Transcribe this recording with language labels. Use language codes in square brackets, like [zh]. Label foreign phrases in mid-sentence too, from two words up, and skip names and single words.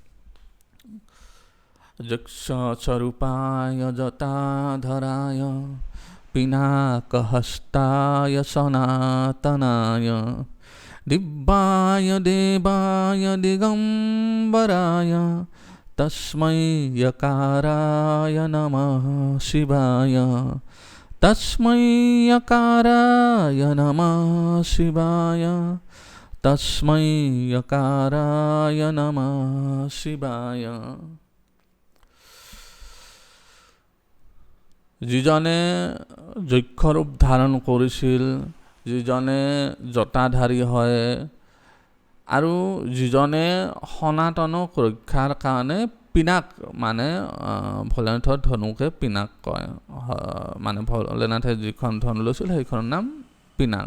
[sa] যক্ষ স্বৰূপায় জটাধৰায় পিনাকহস্তায় সনাতনায় দিব্যায় দেবায় দিগম্বরায় तस्मै यकाराय नमः शिवाय तस्मै यकाराय नमः शिवाय तस्मै यकाराय नमः शिवाय। [as] যিজনে যক্ষ ৰূপ ধাৰণ কৰিছিল, যিজনে জটাধাৰী হয় আৰু যিজনে সনাতনক ৰক্ষাৰ কাৰণে পিনাক মানে ভোলেনাথৰ ধনুকে পিনাক কয়, মানে ভোলেনাথে যিখন ধনু লৈছিল সেইখনৰ নাম পিনাক।